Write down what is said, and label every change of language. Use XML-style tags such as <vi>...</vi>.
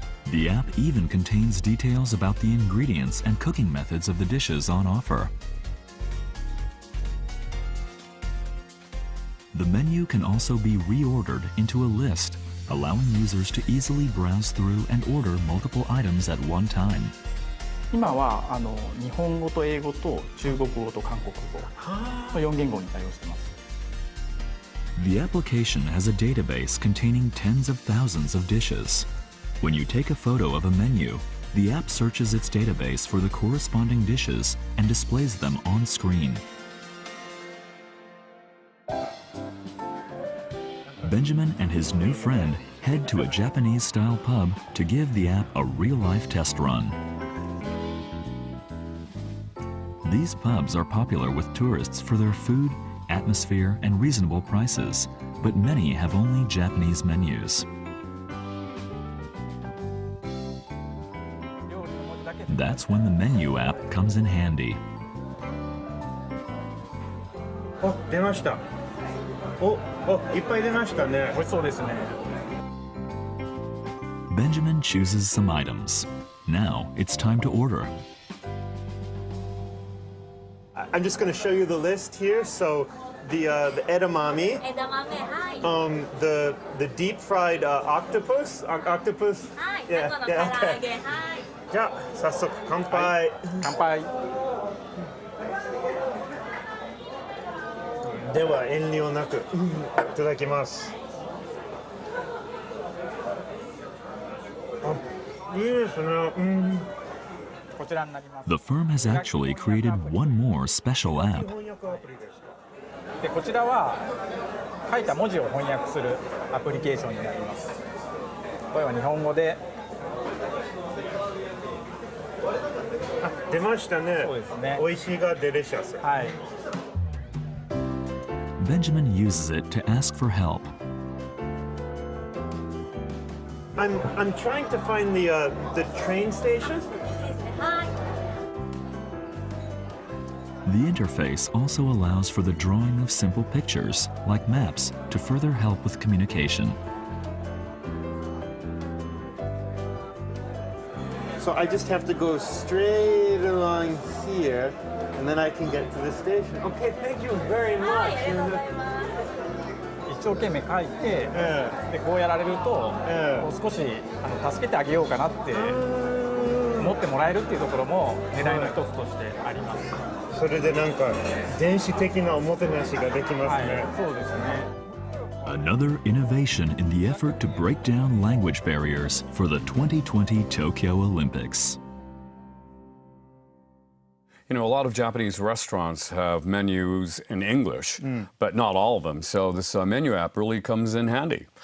<en>The app even contains details about the ingredients and cooking methods of the dishes on offer. The menu can also be reordered into a list, allowing users to easily browse through and order multiple items at one time.</en> <ja>今は日本語と英語と中国語と韓国語の4言語に対応しています。</ja> <en>The application has a database containing tens of thousands of dishes. When you take a photo of a menu, the app searches its database for the corresponding dishes and displays them on screen. Benjamin and his new friend head to a Japanese-style pub to give the app a real-life test run. These pubs are popular with tourists for their food, atmosphere, and reasonable prices, but many have only Japanese menus. That's when the menu app comes in handy.</en> <ja>出ました。いっぱい出ましたね。美味しそうですね。</ja> <en>Benjamin chooses some items. Now it's time to order. I'm just going to show you the list here. So the edamame, the deep fried octopus. Yeah, okay.</en> <ja>じゃあ早速乾杯。乾杯。では遠慮なくいただきます。いいですね。</ja> <en>The firm has actually created one more special app.</en> <ja>でこちらは書いた文字を翻訳するアプリケーションになります。これは日本語で。出ましたね。そうですね。美味しいがデリシャス。はい。</ja> <en>Benjamin uses it to ask for help. I'm trying to find the train station. The interface also allows for the drawing of simple pictures, like maps, to further help with communication. So I just have to go straight along here, and then I can get to the station. Okay, thank you very much.</en> <ja>一生懸命書いて、でこうやられると、少し助けてあげようかなって思ってもらえるっていうところも狙いの一つとしてあります。それでなんか電子的なおもてなしができますね。そうですね。</ja> <en>Another innovation in the effort to break down language barriers for the 2020 Tokyo Olympics. You know, a lot of Japanese restaurants have menus in English, but not all of them. So this menu app really comes in handy.</en>